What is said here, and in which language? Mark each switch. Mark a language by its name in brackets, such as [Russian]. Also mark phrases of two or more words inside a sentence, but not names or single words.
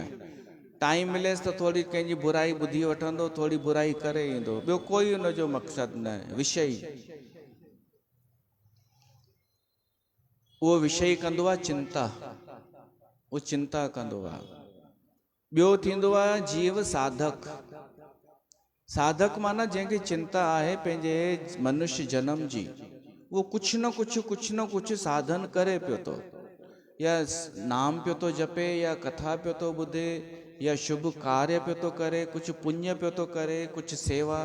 [Sindhi] टाइम मिलेसि त थोरी कंहिंजी बुराई ॿुधी वठंदो, थोरी बुराई करे ईंदो, ॿियो कोई हुनजो मक़सदु न। विषयी उहो विषय कंदो आहे चिंता, उहो चिंता कंदो आहे। ॿियो थींदो आहे जीव साधक। साधक माना जंहिंखे चिंता आहे पंहिंजे मनुष्य जन्म जी, उहो कुझु न कुझु साधन करे पियो थो, या नाम पियो थो जपे, या कथा पियो थो ॿुधे, या शुभ कार्य पियो थो करे, कुझु पुण्य पियो थो करे, कुझु सेवा।